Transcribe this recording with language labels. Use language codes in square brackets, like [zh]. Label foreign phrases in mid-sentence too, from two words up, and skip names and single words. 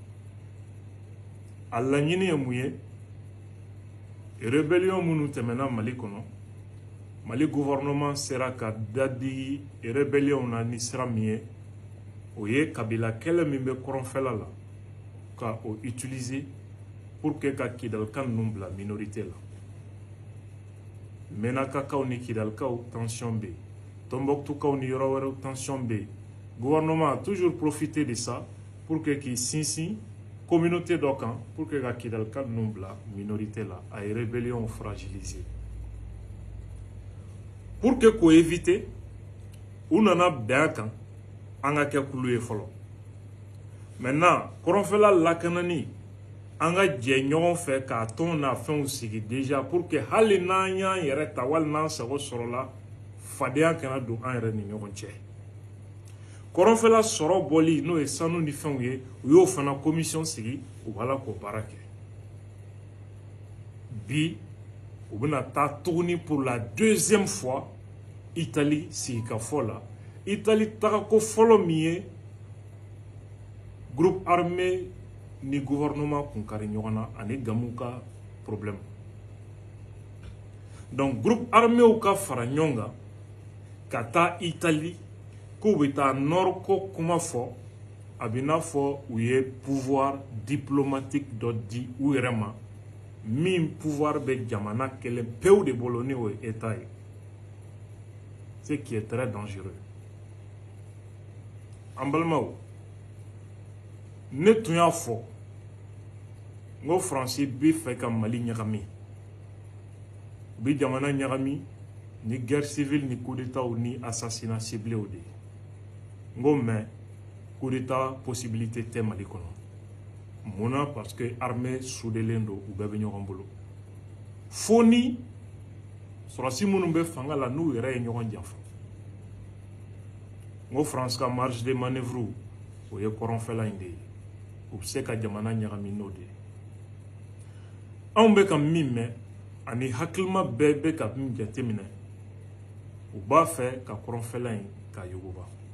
[bm] a laɲini ye mun ye rébellion minnu tɛmɛna Mali kɔnɔ Mali gouvernement sera ka dadi rébellion na ni sira min ye o ye kabila kɛlɛ min bɛ kɔrɔnfɛla la ka o utiliser [fr] pour que [bm] ka kidalika ninnu bila minorité la Menakakaw ni kidalikaw tension bɛ yen Tombouctoukaw ni yɔrɔ wɛrɛw tension bɛ yen [fr] gouvernement a toujours profité de ça pour que [bm] k'i sinsin communauté dɔ kan [fr] pour que [bm] ka kidalika ninnu bila minorité la a ye rébellion fragiliser [fr] pour que [bm] k'o éviter u nana bɛn a kan an ka kɛ kulu ye fɔlɔ maintenant kɔrɔnfɛla lakanani an ka jɛ ɲɔgɔn fɛ k'a tɔn n'a fɛnw sigi [fr] déjà pour que [bm] hali n'an y'an yɛrɛ ta wali n'an sago sɔrɔla fadenya kana don an yɛrɛ ni ɲɔgɔn cɛ kɔrɔnfɛla sɔrɔ bɔli n'o ye sanu ni fɛnw ye u y'o fana commission sigi u b'a la k'o baara kɛ bi u bɛna taa tuguni [fr] pour la deuxième fois [bm] Italie sigikafɔ la Italie tagako fɔlɔ min ye [fr] groupe armé [bm] ni gouvernement kun kari ɲɔgɔn na ani gamu ka problème [fr] donc groupe armé [bm] ka fara ɲɔgɔn kan ka taa Italie k'u bɛ taa nord ko kuma fɔ a bɛ n'a fɔ u ye [fr] pouvoir diplomatique [bm] dɔ di u yɛrɛ ma min pouvoir bɛ jamana kelen pewu de bolo ni o ye état ye [fr] ce qui est très dangereux [bm] an balimaw ne tun y'a fɔ n ko Faransi bɛ fɛ ka Mali ɲagami u bɛ jamana ɲagami ni [fr] guerre civile [bm] ni [fr] coup d'état [bm] ni [fr] assassinat ciblé [bm] de ye n ko [fr] mais coup d'état possibilité [bm] tɛ Mali kɔnɔ mun [fr] parce que armée [bm] soudelen don u bɛɛ bɛ ɲɔgɔn bolo fo ni sɔrɔsi minnu bɛ fanga la n'u yɛrɛ ye ɲɔgɔn janfa n ko France ka [fr] marge de manœuvre [bm] o ye kɔrɔnfɛla in de ye u bɛ se ka jamana ɲagami n'o de ye anw bɛ ka min mɛn ani hakilima bɛɛ bɛ ka min jateminɛ u b'a fɛ ka kɔrɔnfɛla in ka yuguba